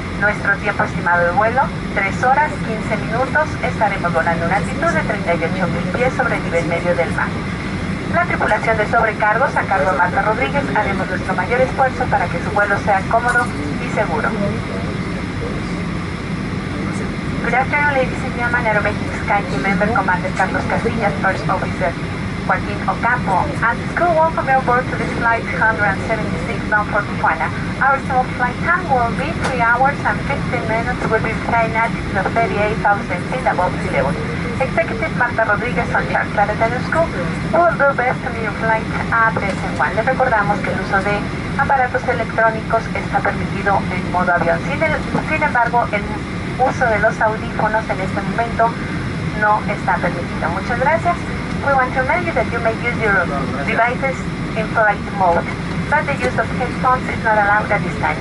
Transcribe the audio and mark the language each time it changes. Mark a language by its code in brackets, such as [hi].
[es] Nuestro tiempo estimado de vuelo, 3 horas 15 minutos. Estaremos volando a una altitud de 38.000 pies sobre el nivel medio del mar. La tripulación de sobrecargos a cargo de Marta Rodríguez haremos nuestro mayor esfuerzo para que su vuelo sea cómodo y seguro. [en] Good afternoon, ladies and gentlemen. Aeromexico Sky Team member Commander Carlos Casillas, First Officer Joaquín Ocampo, and crew welcome you aboard to this flight 176 bound for Tijuana. Our estimate flight time will be 3 hours and 15 minutes. We'll be flying at 38,000 feet above sea level. Executive Marta Rodríguez on charge flight attendants crew will do best to your flight at S1. [es] Les recordamos que el uso de aparatos electrónicos está permitido en modo avión. Sin embargo, el uso de los audífonos en este momento no está permitido. Muchas gracias. [en] We want to remind you that you may use your devices in flight mode, but the use of headphones is not allowed at this time.